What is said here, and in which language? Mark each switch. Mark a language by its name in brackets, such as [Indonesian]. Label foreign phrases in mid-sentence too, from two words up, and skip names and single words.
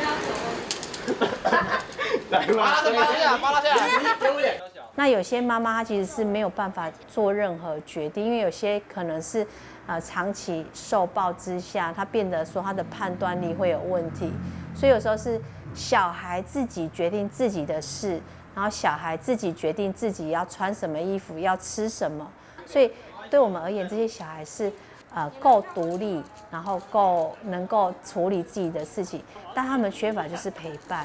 [Chinese] 那有些媽媽她其實是沒有辦法做任何決定，因為有些可能是長期受暴之下，她變得說她的判斷力會有問題，所以有時候是小孩自己決定自己的事，然後小孩自己決定自己要穿什麼衣服，要吃什麼，所以對我們而言，這些小孩是够独立，然后能够处理自己的事情，但他们缺乏就是陪伴。